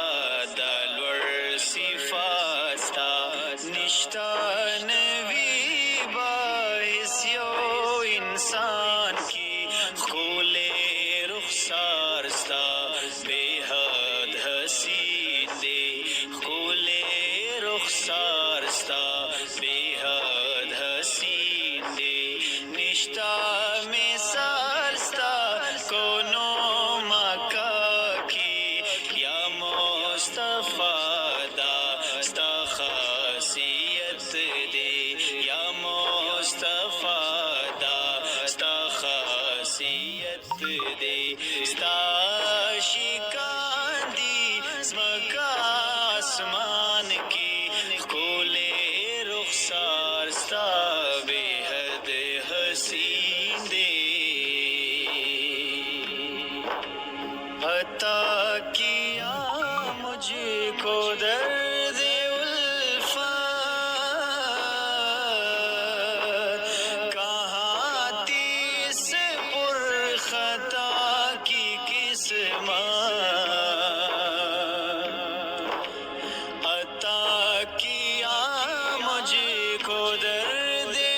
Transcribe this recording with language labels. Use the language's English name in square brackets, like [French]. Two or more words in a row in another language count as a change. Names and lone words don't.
[Pashto] دا لوړ صفات ستا، نشتا نوی باعث یو انسان کی خول رخسار ستا، بے حد حسین دے خول رخسار ستا، بے حد حسین دے، نشتا مثال ستا کونو مکہ کی، یا مصطفیٰ دا ستا خاصیت دے، یا مصطفیٰ دا ستا خاصیت دے، ستا عاشقان دی زمکا آسمان کی خول رخسار ستا بے حد حسین دے، [Urdu] عطا کیا مجھ کو درد الفت، کہاں تیس پر خطا کی قسمت، عطا کیا مجھ کو درد